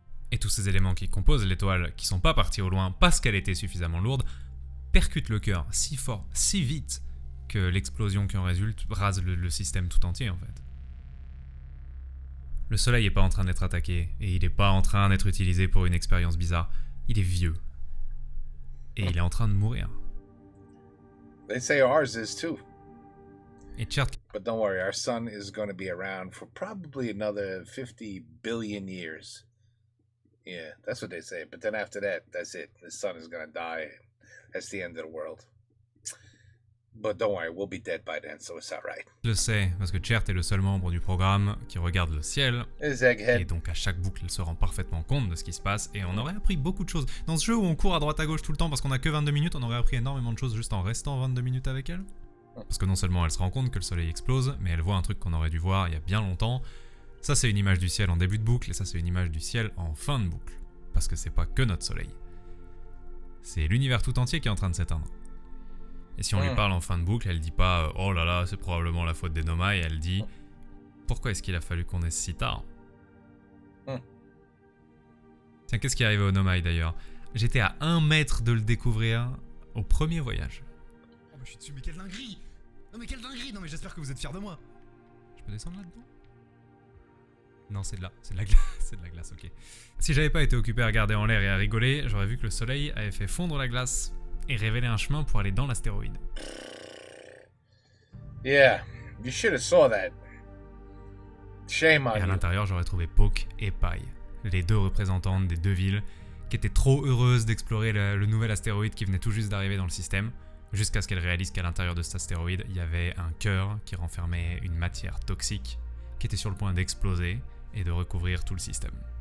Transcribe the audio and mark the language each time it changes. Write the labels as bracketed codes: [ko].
[fr] Et tous ces éléments qui composent l'étoile, qui sont pas partis au loin parce qu'elle était suffisamment lourde, percutent le cœur si fort, si vite, que l'explosion qui en résulte rase le système tout entier en fait. Le soleil n'est pas en train d'être attaqué, et il n'est pas en train d'être utilisé pour une expérience bizarre. Il est vieux. Et il est en train de mourir. [en] They say ours is too. [fr] Et Chert, [en] But don't worry, our sun is going to be around for probably another 50 billion years. Yeah, that's what they say. But then after that, that's it. The sun is going to die. That's the end of the world. But don't worry, we'll be dead by then, so it's alright. [fr] le sait, parce que Chert est le seul membre du programme qui regarde le ciel. [en] It's [fr] Et [en] Egghead. [fr] donc à chaque boucle, elle se rend parfaitement compte de ce qui se passe. Et on aurait appris beaucoup de choses. Dans ce jeu où on court à droite à gauche tout le temps parce qu'on a que 22 minutes, on aurait appris énormément de choses juste en restant 22 minutes avec elle. Parce que non seulement elle se rend compte que le soleil explose, mais elle voit un truc qu'on aurait dû voir il y a bien longtemps. Ça c'est une image du ciel en début de boucle, et ça c'est une image du ciel en fin de boucle. Parce que c'est pas que notre soleil. C'est l'univers tout entier qui est en train de s'éteindre. Et si on lui parle en fin de boucle, elle dit pas « Oh là là, c'est probablement la faute des Nomai », elle dit « Pourquoi est-ce qu'il a fallu qu'on ait si tard ?» Tiens, qu'est-ce qui est arrivé au Nomai d'ailleurs? J'étais à 1 mètre de le découvrir au premier voyage. Oh mais je suis dessus, mais quelle dinguerie! Non mais quelle dinguerie! Non mais j'espère que vous êtes fiers de moi! Je peux descendre là-dedans? Non, c'est de la glace, c'est de la glace, ok. Si j'avais pas été occupé à regarder en l'air et à rigoler, j'aurais vu que le soleil avait fait fondre la glace et révélé un chemin pour aller dans l'astéroïde. [en] Yeah, you should have saw that. Shame on [fr] Et à [en] you. [fr] l'intérieur, j'aurais trouvé Poke et Pai, les deux représentantes des deux villes, qui étaient trop heureuses d'explorer le nouvel astéroïde qui venait tout juste d'arriver dans le système, jusqu'à ce qu'elles réalisent qu'à l'intérieur de cet astéroïde, il y avait un cœur qui renfermait une matière toxique, qui était sur le point d'exploser et de recouvrir tout le système.